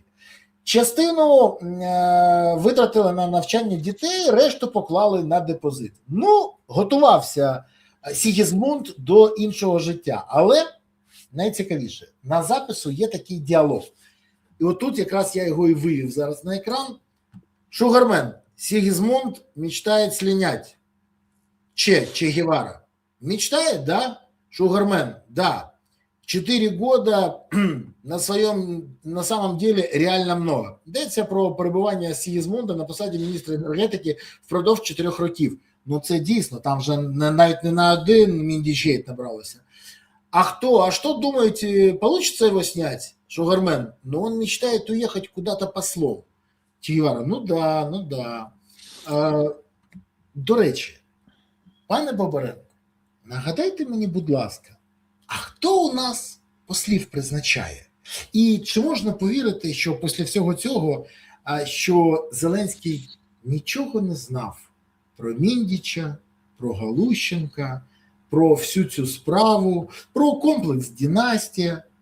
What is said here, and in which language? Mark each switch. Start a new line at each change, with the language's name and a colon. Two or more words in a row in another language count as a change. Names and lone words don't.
Ukrainian: Частину витратили на навчання дітей, решту поклали на депозит. Ну, готувався Сігізмунд до іншого життя. Але найцікавіше, на запису є такий діалог. І отут якраз я його і вивів зараз на екран. Шугармен,
Russian: Сигизмунд мечтает слинять. Че Гевара. Мечтает, да? Шугармен, да. 4 года на самом деле реально много.
Ukrainian: Йдеться про перебування Сігізмунда на посаді міністра енергетики впродовж 4 років. Ну це дійсно, там вже навіть не на один Міндічгейт набралося.
Russian: А что думаете, получится его снять, Шугармен? Ну он мечтает уехать куда-то послом. Че Гевара, ну да.
Ukrainian: До речі, пане Бабаренко, нагадайте мені, будь ласка, а хто у нас послів призначає? І чи можна повірити, що після всього цього, що Зеленський нічого не знав про Міндіча, про Галущенка, про всю цю справу, про комплекс «Династія»?